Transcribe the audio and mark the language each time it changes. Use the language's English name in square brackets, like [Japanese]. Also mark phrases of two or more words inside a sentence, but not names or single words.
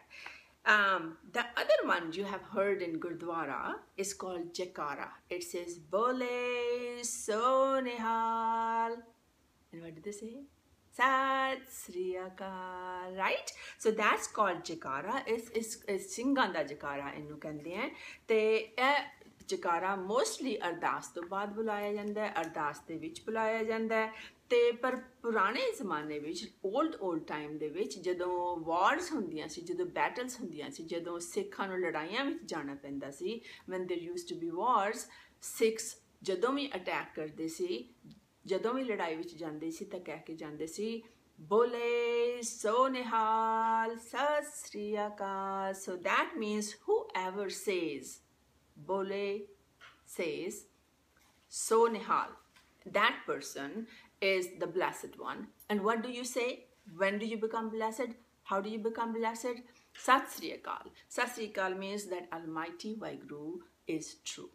[English] The other one you have heard in Gurdwara is called Jaikara. It says [Punjabi] ਬੋਲੇ ਸੋ ਨਿਹਾਲ. [English] And what did they say? [Punjabi] ਸਤਿ ਸ੍ਰੀ ਅਕਾਲ, right? [English] So that's called Jaikara. [Punjabi] Is ਸਿੰਘਾਂ ਦਾ Jaikara ਇਹਨੂੰ ਕਹਿੰਦੇ ਆ ਤੇ ਇਹ Jaikara mostly ਅਰਦਾਸ ਤੋਂ ਬਾਅਦ ਬੁਲਾਇਆ ਜਾਂਦਾ ਹੈ, ਅਰਦਾਸ ਦੇ ਵਿੱਚ ਬੁਲਾਇਆ ਜਾਂਦਾ ਹੈ ਤੇ ਪਰ ਪੁਰਾਣੇ ਜ਼ਮਾਨੇ ਵਿੱਚ [English] old time [Punjabi] ਦੇ ਵਿੱਚ ਜਦੋਂ ਵਾਰਸ ਹੁੰਦੀਆਂ ਸੀ, ਜਦੋਂ ਬੈਟਲਸ ਹੁੰਦੀਆਂ ਸੀ, ਜਦੋਂ ਸਿੱਖਾਂ ਨੂੰ ਲੜਾਈਆਂ ਵਿੱਚ ਜਾਣਾ ਪੈਂਦਾ ਸੀ, [English] when there used to be wars, [Punjabi] ਸਿੱਖਸ ਜਦੋਂ ਵੀ ਅਟੈਕ ਕਰਦੇ ਸੀ, ਜਦੋਂ ਵੀ ਲੜਾਈ ਵਿੱਚ ਜਾਂਦੇ ਸੀ ਤਾਂ ਕਹਿ ਕੇ ਜਾਂਦੇ ਸੀ ਬੋਲੇ ਸੋ ਨਿਹਾਲ ਸਤਿ ਸ੍ਰੀ ਅਕਾਲ. [English] So that means whoever says bole says [Punjabi] ਸੋ ਨਿਹਾਲ, [English] that person is the blessed one. And what do you say? When do you become blessed? How do you become blessed? [Punjabi] ਸਤਿ ਸ੍ਰੀ ਅਕਾਲ. ਸਤਿ ਸ੍ਰੀ ਅਕਾਲ [English] means that Almighty Waheguru is true.